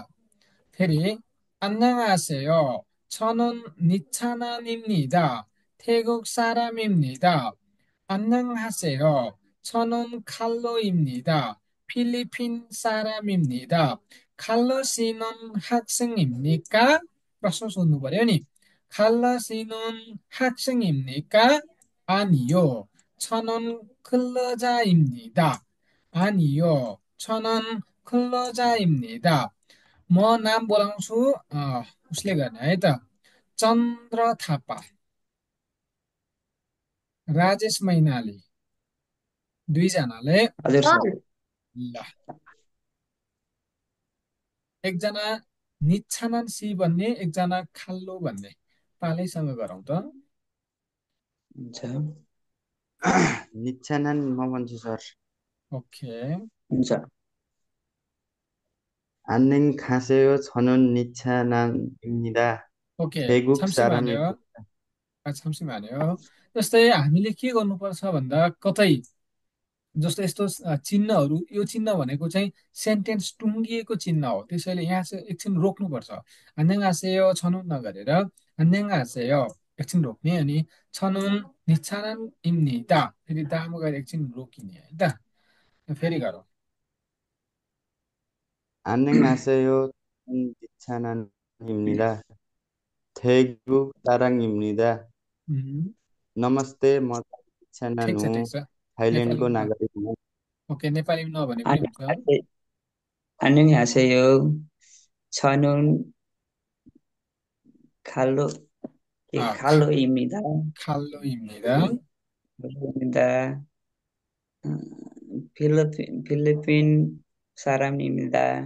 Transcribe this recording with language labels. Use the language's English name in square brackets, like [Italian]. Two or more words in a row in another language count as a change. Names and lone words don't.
[Korean] 대리, 안녕하세요. 저는 니차난입니다. 태국 사람입니다. 안녕하세요. 저는 칼로입니다. 필리핀 사람입니다. 칼로 씨는 학생입니까? [Nepali] प्रश्न सोध्नु पर्यो नि [Korean] 칼로 씨는 학생입니까? 아니요. 저는 근로자입니다. 아니요. 저는 근로자입니다. [Nepali] म नाम बोलाउँछु उसले गर्ने है त चन्द्र थापा राजेश मैनाली दुईजनाले हजुर सर ल एकजना निच्छानन सी भन्ने एकजना खाल्लो भन्ने पालैसँग गरौँ त हुन्छ निच्छानन म भन्छु सर ओके [Korean] हुन्छ 안녕하세요. 저는 니차남입니다. [Nepali] ओके [Korean] 태국 छाम्सी 사람입니다. [Nepali] भन्यो छाम्सी भन्यो जस्तै हामीले के गर्नुपर्छ भन्दा कतै जस्तो यस्तो चिन्हहरू यो चिन्ह भनेको चाहिँ सेन्टेन्स टुङ्गिएको चिन्ह हो त्यसैले यहाँ चाहिँ एकछिन रोक्नुपर्छ 안녕하세요 छनुन नगरेर 안녕하세요 एकछिन रोक्ने अनि छनुन निच्छानन입니다 फेरि दाम गएर एकछिन रोकिने है त फेरि गरौँ [Korean] 안녕하세요. 저는 니차남입니다. 태국 사람입니다. उम्, [Nepali] नमस्ते म निच्छानन हुँ ठिक छ थाइल्यान्डको नेपालीमा नागरिक हुँ ओके नेपालीमा नभने पनि हुन्छ [Korean] 안녕하세요. 안녕하세요. 저는 칼로, अ, 칼로입니다. खाल्लो입니다 입니다. 필리핀 사람입니다.